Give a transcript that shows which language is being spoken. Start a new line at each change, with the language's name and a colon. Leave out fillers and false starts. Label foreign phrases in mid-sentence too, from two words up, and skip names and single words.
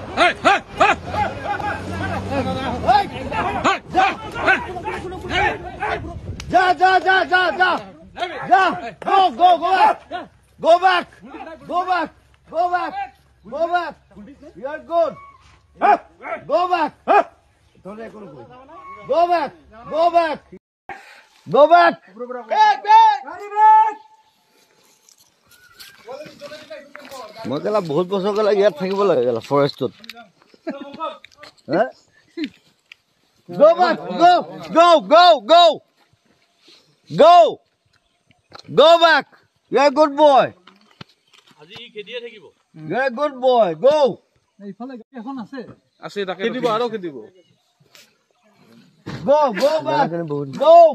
English: Go back. You are good. Go back. Go back.
Assamese: মই কেলা বহুত বছৰ কেলা ইয়াত থাকিব লাগে কেলা ফৰেষ্টত
English: Go back. Go back. You're a good boy. You're a good boy. Go. Go back. Go.